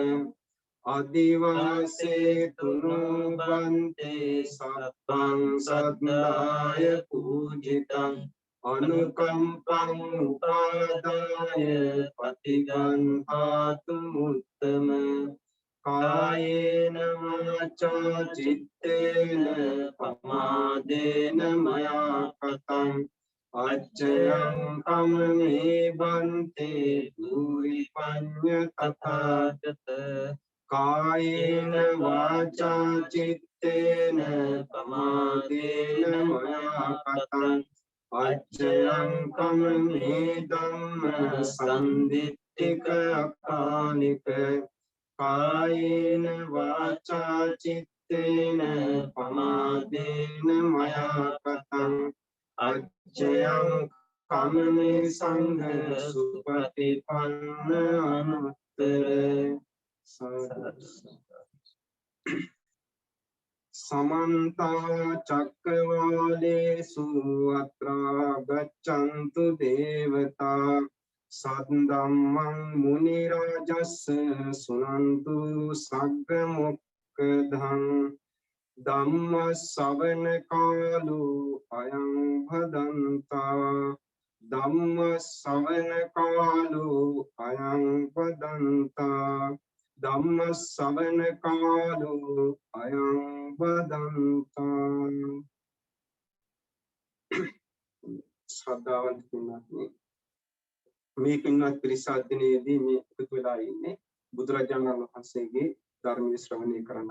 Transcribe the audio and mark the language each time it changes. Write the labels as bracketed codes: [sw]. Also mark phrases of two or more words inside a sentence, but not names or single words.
[pi] අදිවාසේ තුනෝ බන්තේ සත්තං සද්දාය පූජිතං අනුකම්පං උපාදාය පටිගන්හාතු මුත්තම කායේන වාචා චිත්තේන පමාදේන මයා කතං අච්චයං කම්මේ බන්තේ භූරි පඤ්ඤ තථාගත කායේන වාචා චිත්තේන පමාදේන මයා කතං අච්චයං කම්මේ ධම්ම සම්දිත්තික අකානික කායේන වාචා චිත්තේන පමාදේන මයා කතං අච්චයං කම්මේ සංඝ සුපටිපන්න අනුත්තර समन्त चक्रवालेषु अत्रा गच्छन्तु देवता सद्धम्मं मुनिराजस्य शृण्वन्तु सग्मुक्तधं धम्म श्रवण कालो अयं भदन्ता धम्म श्रवण कालो अयं भदन्ता ධම්ම ශ්‍රවණ කාලෝ අයං වදන්තා. [si] ශ්‍රද්ධාවන්ත පින්වත්නි, මේ පින්වත් පිරිස අධ්‍යයනයේදී මේ එකතු වෙලා ඉන්නේ බුදුරජාණන් වහන්සේගේ ධර්මයේ ශ්‍රවණය කරන්නයි.